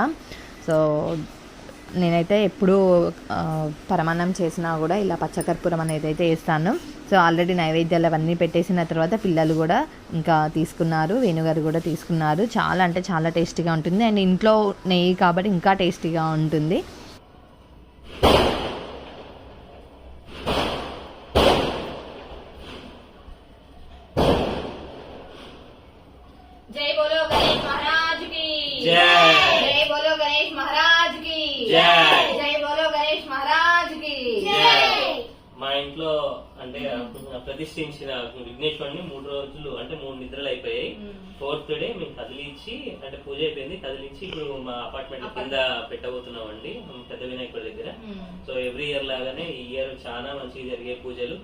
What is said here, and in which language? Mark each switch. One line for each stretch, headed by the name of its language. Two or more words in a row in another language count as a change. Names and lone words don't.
Telugu: సో నేనైతే ఎప్పుడూ పరమాన్నం చేసినా కూడా ఇలా పచ్చకర్పూరం అనేది అయితే వేస్తాను.
English: so already
Telugu: నైవేద్యాలు అవన్నీ పెట్టేసిన తర్వాత పిల్లలు కూడా ఇంకా తీసుకున్నారు, వేణుగారు కూడా తీసుకున్నారు. చాలా అంటే చాలా టేస్టీగా ఉంటుంది. అండ్ ఇంట్లో నెయ్యి కాబట్టి ఇంకా టేస్టీగా ఉంటుంది.
Hindi: जय बोलो गणेश महाराज की जय। जय बोलो गणेश महाराज की जय। जय बोलो गणेश महाराज की जय।
Telugu: మా ఇంట్లో అంటే ప్రతిష్ఠించిన విఘ్నేశ్వరుని 3 రోజులు అంటే 3 నిద్రలు అయిపోయాయి. 4th డే మేము కదిలించి అంటే పూజ అయిపోయింది, కదిలించి ఇప్పుడు మా అపార్ట్మెంట్ కింద పెట్టబోతున్నాం అండి పెద్ద వినాయకుడి దగ్గర.
English: so every year
Telugu: లాగానే ఈ ఇయర్ చాలా మంచిగా జరిగే పూజలు.